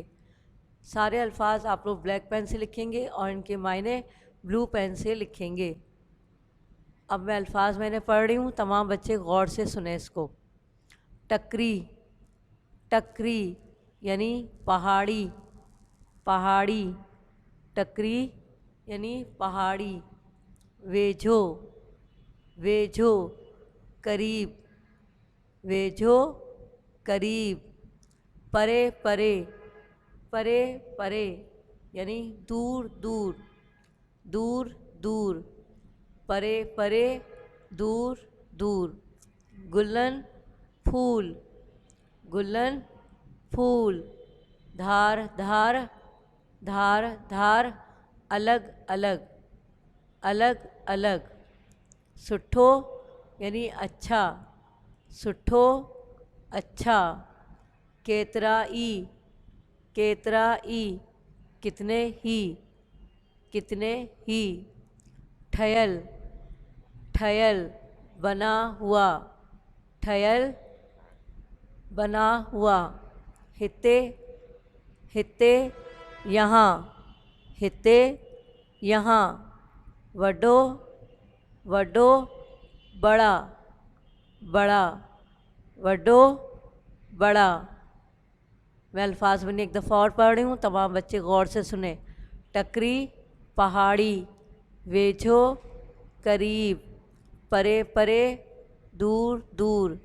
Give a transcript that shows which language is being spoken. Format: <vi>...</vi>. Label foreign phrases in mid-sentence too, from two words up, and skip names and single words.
<hi>सारे अल्फाज आप लोग ब्लैक पेन से लिखेंगे और इनके मायने ब्लू पेन से लिखेंगे। अब मैं अल्फाज मैंने पढ़ रही हूँ, तमाम बच्चे गौर से सुने इसको।</hi> <sd>टकरी, टकरी</sd> <hi>यानी पहाड़ी, पहाड़ी। टकरी यानी पहाड़ी।</hi> <sd>वेझो, वेझो, करीब, वेझो, करीब। परे परे, परे परे</sd> <hi>यानी दूर दूर, दूर दूर।</hi> <sd>परे परे,</sd> <hi>दूर दूर। गुलन, फूल, गुलन, फूल।</hi> <sd>धार धार, धार धार,</sd> <hi>अलग अलग, अलग अलग। सुठो यानी अच्छा, सुठो अच्छा।</hi> <sd>केतरा ई, केतरा ई,</sd> <hi>कितने ही, कितने ही।</hi> <sd>ठयल, ठयल,</sd> <hi>बना हुआ, ठयल, बना हुआ।</hi> <sd>हिते, हिते, यहाँ, हिते, यहाँ। वडो, वडो,</sd> <hi>बड़ा, बड़ा, वडो, बड़ा। मैं अल्फाज बनी एक दफ़ा और पढ़ रही हूँ, तमाम बच्चे गौर से सुने। टकरी, पहाड़ी। वेझो, करीब।</hi> <sd>परे परे,</sd> <hi>दूर दूर।</hi>